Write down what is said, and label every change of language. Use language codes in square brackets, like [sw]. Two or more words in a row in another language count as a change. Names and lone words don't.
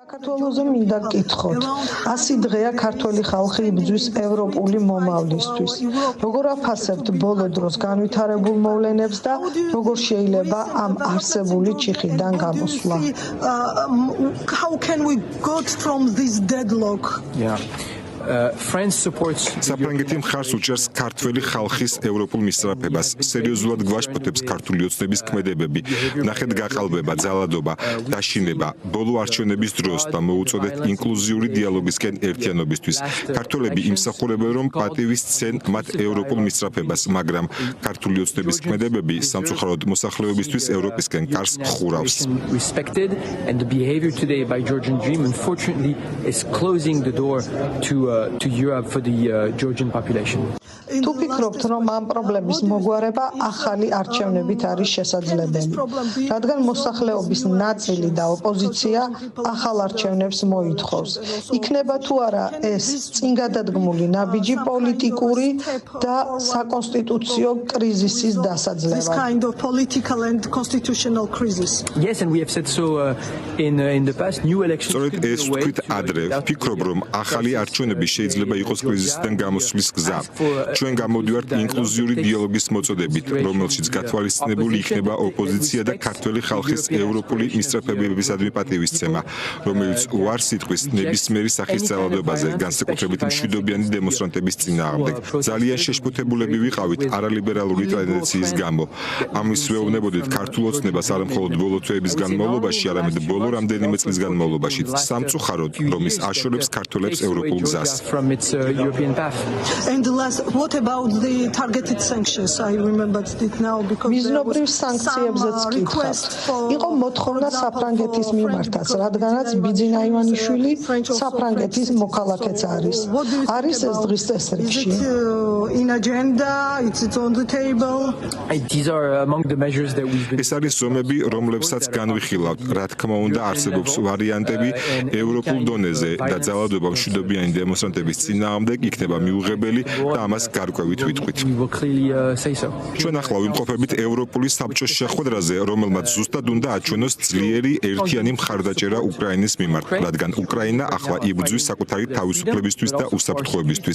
[ka] საქართველოზე მინდა გკითხოთ. 100 დღეა ქართველი ხალხი იბრძვის ევროპული მომავლისთვის. როგორ აფასებთ ბოლო დროს განვითარებულ მოვლენებს და როგორ შეიძლება ამ არსებული ჩიხიდან გამოსვლა? [en] How can we go from this deadlock? [ka] საფრანგეთი მხარს უჭერს ქართველი ხალხის ევროპულ მისწრაფებას. სერიოზულად გვაშფოთებს ქართული ოცნების ქმედებები. ნახეთ გაყალბება, ძალადობა, დაშინება, ბოლო არჩევნების დროს და მოუწოდეთ ინკლუზიური დიალოგისკენ ერთიანობისთვის. ქართველები იმსახურებენ, რომ პატივი სცენ მათ ევროპულ მისწრაფებას, მაგრამ ქართული ოცნების ქმედებები სამწუხაროდ მოსახლეობისთვის ევროპისკენ კარს ხურავს. [en] To Europe for the Georgian population. [ka] თუ ფიქრობთ, რომ ამ პრობლემის მოგვარება ახალი არჩევნებით არის შესაძლებელი, რადგან მოსახლეობის ნაწილი და ოპოზიცია ახალ არჩევნებს მოითხოვს. იქნება თუ არა ეს წინგადადგმული ნაბიჯი პოლიტიკური და საკონსტიტუციო კრიზისის დასაძლევად? [en] Yes, and we have said so in the past. New elections. [ka] სწორედ ეს ვთქვით ადრე. ვფიქრობ, რომ ახალი არჩევნები შეიძლება იყოს კრიზისიდან გამოსვლის გზა. ჩვენ გამოდივართ ინკლუზიური დიალოგის მოწოდებით, რომელშიც გათვალისწინებული იქნება ოპოზიცია და ქართველი ხალხის ევროპული მისწრაფებებისადმი პატივისცემა, რომელიც უარ სიტყვის ნებისმიერი სახის ძალადობაზე, განსაკუთრებით მშვიდობიანი დემონსტრანტების წინააღმდეგ. ძალიან შეშფოთებულები ვიყავით არალიბერალური ტრადიციის გამო. ამის ვეუბნებოდით ქართულ ოცნებას არა მხოლოდ ბოლო თვეების განმავლობაში, არამედ ბოლო რამდენიმე წლის განმავლობაში. სამწუხაროდ, რომ ის აშორებს ქართველებს ევროპულ გზას. [en] What about the targeted sanctions? I remembered it now because [ka] მიზნობრივ სანქციებზეც გითხართ. იყო მოთხოვნა საფრანგეთის მიმართაც, რადგანაც ბიძინა ივანიშვილი საფრანგეთის მოქალაქეც არის. არის ეს დღის წესრიგში? [en] In agenda, it's on the table. These are among the measures that we've been. [ka] ეს არის ზომები, რომლებსაც განვიხილავთ. რა თქმა უნდა, არსებობს ვარიანტები ევროპულ დონეზე და ძალადობა მშვიდობიანი დემონსტრანტების წინააღმდეგ იქნება მიუღებელი და ამას გარკვევით ვიტყვით. ჩვენ ახლა ვიმყოფებით ევროპული საბჭოს შეხვედრაზე, რომელმაც ზუსტად უნდა აჩვენოს ძლიერი ერთიანი მხარდაჭერა უკრაინის მიმართ, რადგან უკრაინა ახლა იბრძვის საკუთარი თავისუფლებისთვის და უსაფრთხოებისთვის.